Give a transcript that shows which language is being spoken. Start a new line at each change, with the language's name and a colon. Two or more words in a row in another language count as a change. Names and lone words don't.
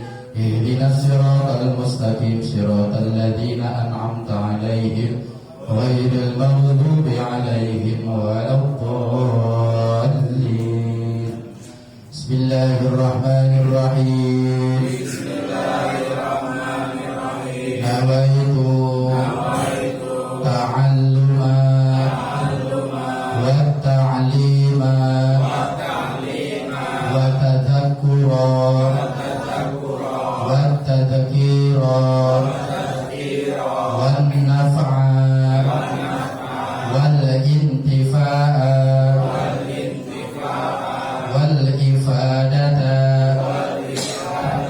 Arabic: اهدنا الصراط المستقيم صراط الذين أنعمت عليهم غير المغضوب عليهم ولا الضالين. بسم الله الرحمن الرحيم بسم الله الرحمن الرحيم. نويت التعلم والتعليم والتذكر والتذكير والنفع والانتفاع والإفادة